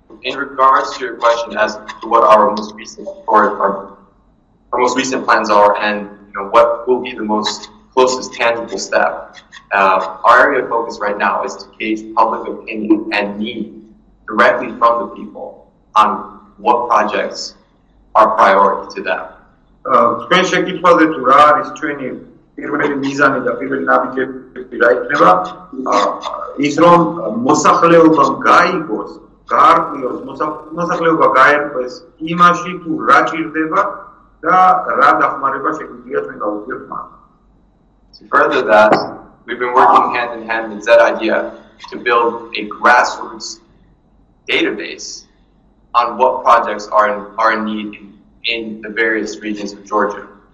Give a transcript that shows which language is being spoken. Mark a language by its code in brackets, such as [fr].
[en] In regards to your question as to what our most recent plans are and what will be the most closest tangible step, our area of focus right now is to gauge public opinion and need directly from the people on what projects are priority to them. [ka] თქვენ შეკითხვაზე თუ რა არის ჩვენი პირველი მიზანი და პირველი ნაბიჯები რა იქნება ის რომ მოსახლეობამ გაიგოს, გაარკვიოს, მოსახლეობა გაერკვეს იმაში თუ რა ჭირდება და რა დახმარება შეგვიძლია ჩვენ გავუწიოთ მათ. [en] To further that, we've been working hand in hand with that idea to build a grassroots database on what projects are in need in the various regions of Georgia.